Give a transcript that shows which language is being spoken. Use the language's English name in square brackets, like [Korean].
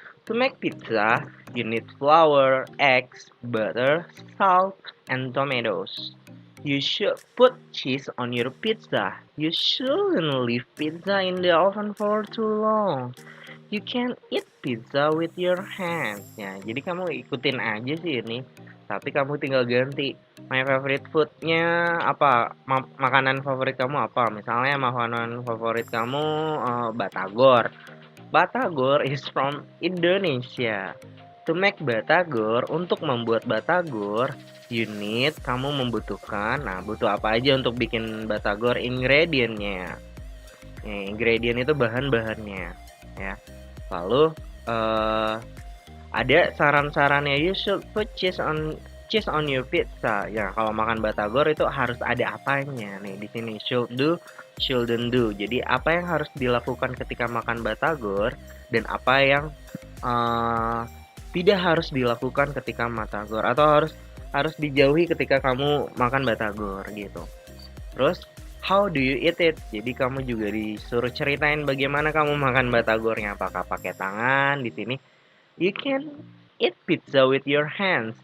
[English] To make pizza, you need flour, eggs, butter, salt, and tomatoes. You should put cheese on your pizza. You shouldn't leave pizza in the oven for too long. You can eat pizza with your hands. [Indonesian] Ya, jadi kamu ikutin aja sih ini. Tapi kamu tinggal ganti. My favorite foodnya apa? Makanan favorit kamu apa? Misalnya makanan favorit kamu batagor. [English] Batagor is from Indonesia. To make batagor, [Indonesian] untuk membuat batagor, kamu membutuhkan, butuh apa aja untuk bikin batagor? Ingredientnya. Ingredient itu bahan-bahannya, ya. Lalu ada saran-sarannya, [English] you should put cheese on your pizza. [Indonesian] Ya, kalau makan batagor itu harus ada apanya. Nih di sini should do, shouldn't do. Jadi apa yang harus dilakukan ketika makan batagor dan apa yang tidak harus dilakukan ketika batagor, atau harus dijauhi ketika kamu makan batagor gitu. Terus [English] how do you eat it? [Indonesian] Jadi kamu juga disuruh ceritain bagaimana kamu makan batagornya. Apakah pakai tangan? Di sini [English] you can eat pizza with your hands.